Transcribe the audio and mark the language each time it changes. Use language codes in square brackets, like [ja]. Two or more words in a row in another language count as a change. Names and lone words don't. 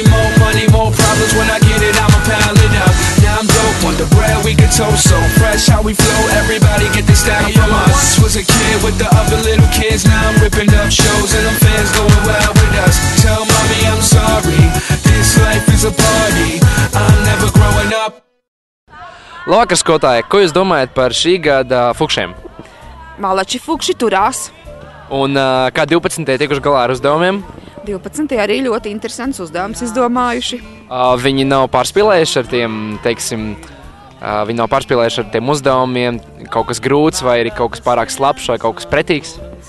[en] More money, more problems. When I get it, I'ma pile it up. Now I'm dope on the bread, we can toast so fresh. How we flow, everybody get this style from us. I once was a kid with the other little kids. Now I'm ripping up shows and them fans going wild with us. Tell mommy I'm sorry, this life is a party. I'm never growing up. [lv] Labvakar, skolotāji, ko jūs domājat par šī gada fukšiem? Malači fukši turās. Un kā 12. tikuši galā ar uzdevumiem? 12. arī ļoti interesants uzdevums izdomājuši. Viņi nav pārspīlējuši ar tiem, viņi nav pārspīlējuši ar tiem uzdevumiem, kaut kas grūts vai ir kaut kas pārāk slapš vai kaut kas pretīgs?